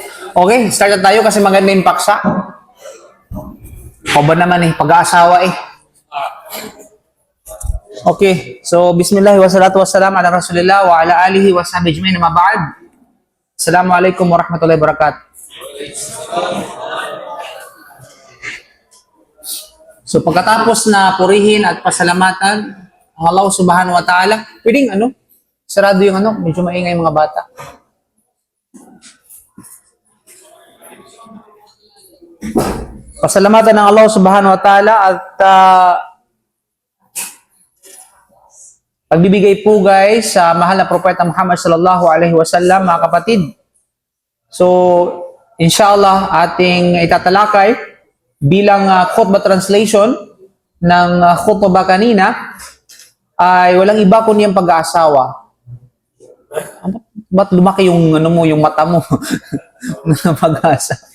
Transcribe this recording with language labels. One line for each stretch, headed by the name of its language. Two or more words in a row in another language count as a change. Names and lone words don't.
Filipino: Okay, start na tayo kasi maganda yung paksa. O ba naman pag-aasawa
English: Okay, so
Arabic: بسم الله والصلاة والسلام على رسول الله وعلى آله وصحبه أجمعين أما بعد. السلام عليكم ورحمة الله وبركاته.
Filipino: So pagkatapos na purihin at pasalamatan ang
Arabic: الله سبحانه وتعالى,
Filipino: pwedeng sarado yung medyo maingay mga bata. Pasalamatan ng
Arabic: الله سبحانه وتعالى
Filipino: at pagbibigay pugay sa mahal na propeta Muhammad
Arabic: صلى الله عليه وسلم,
Filipino: mga kapatid. So, inshallah, ating itatalakay bilang khutbah translation ng khutbah kanina ay walang iba kundi ang pag-aasawa. Ba't lumaki yung yung mata mo na pag-asa?